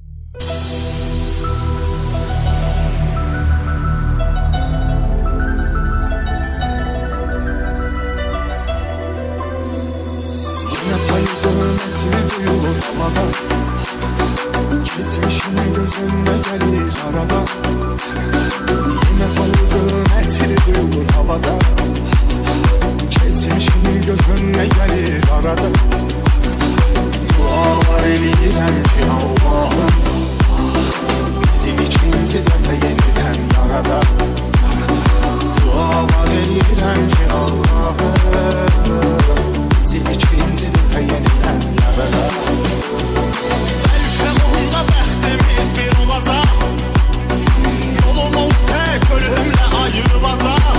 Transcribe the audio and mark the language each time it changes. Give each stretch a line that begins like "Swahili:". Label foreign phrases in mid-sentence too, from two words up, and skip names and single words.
Turkish: Yine payızın eti duyulur havada, geçmişin göz önüne gelir arada. Yine payızın eti duyulur havada, geçmişin göz önüne gelir arada.
Azerbaijani: Dualar eləyirəm ki Allah'ım, bizi ikinci dəfə yeniden yarada. Dualar eləyirəm ki Allah'ım, bizi ikinci dəfə yeniden yarada. Bəlkə onda bəxtimiz bir olacaq, yolumuz tək ölümlə ayrılacaq.